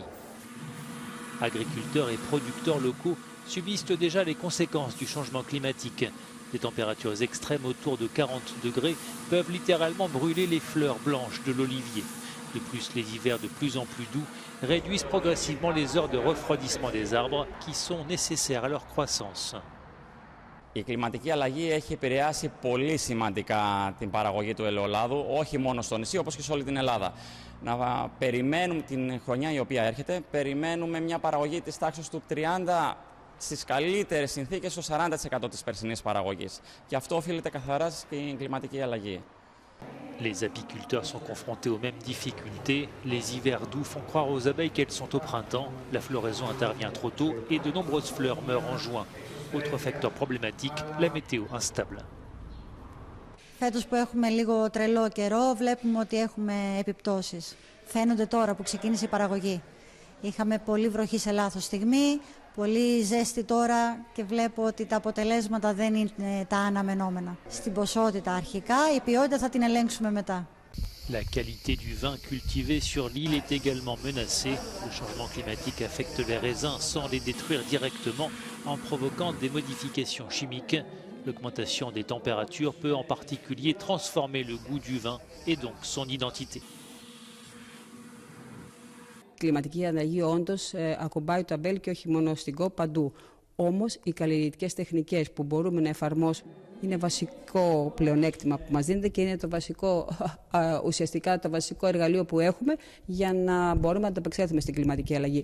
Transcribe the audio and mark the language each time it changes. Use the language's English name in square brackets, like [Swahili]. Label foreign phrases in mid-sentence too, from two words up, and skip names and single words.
[French] Agriculteurs et producteurs locaux subissent déjà les conséquences du changement climatique. Des températures extrêmes autour de 40 degrés peuvent littéralement brûler les fleurs blanches de l'olivier. De plus, les hivers de plus en plus doux réduisent progressivement les heures de refroidissement des arbres qui sont nécessaires à leur croissance. [Greek] Η κλιματική αλλαγή έχει επηρεάσει πολύ σημαντικά την παραγωγή του ελαιολάδου, όχι μόνο στο νησί, όπως και σε όλη την Ελλάδα. Να περιμένουμε την χρονιά η οποία έρχεται, περιμένουμε μια παραγωγή της τάξης του 30%, στις καλύτερες συνθήκες, στο 40% της περσινής παραγωγής. Και αυτό οφείλεται καθαρά στην κλιματική αλλαγή. [French] Les apiculteurs sont confrontés aux mêmes difficultés. Les hivers doux font croire aux abeilles qu'elles sont au printemps. La floraison intervient trop tôt et de nombreuses fleurs meurent en juin. Autre facteur problématique, la météo instable. [Greek] Φέτος που έχουμε λίγο τρελό καιρό, βλέπουμε ότι έχουμε επιπτώσεις. Φαίνονται τώρα που ξεκίνησε η παραγωγή. Είχαμε πολύ βροχή σε λάθος στιγμή, πολύ ζέστη τώρα και βλέπω ότι τα αποτελέσματα δεν είναι τα αναμενόμενα. Στην ποσότητα αρχικά, η ποιότητα θα την ελέγξουμε μετά. [French] La qualité du vin cultivé sur l'île est également menacée. Le changement climatique affecte les raisins sans les détruire directement en provoquant des modifications chimiques. L'augmentation des températures peut en particulier transformer le goût du vin et donc son identité. [Greek] Η κλιματική αλλαγή όντως ακουμπάει το ταμπέλ και όχι μόνο στην ΚΟΠ, παντού. Όμως οι καλλιεργητικές τεχνικές που μπορούμε να εφαρμόσουμε είναι βασικό πλεονέκτημα που μας δίνεται και είναι το βασικό, ουσιαστικά το βασικό εργαλείο που έχουμε για να μπορούμε να ανταπεξέλθουμε στην κλιματική αλλαγή.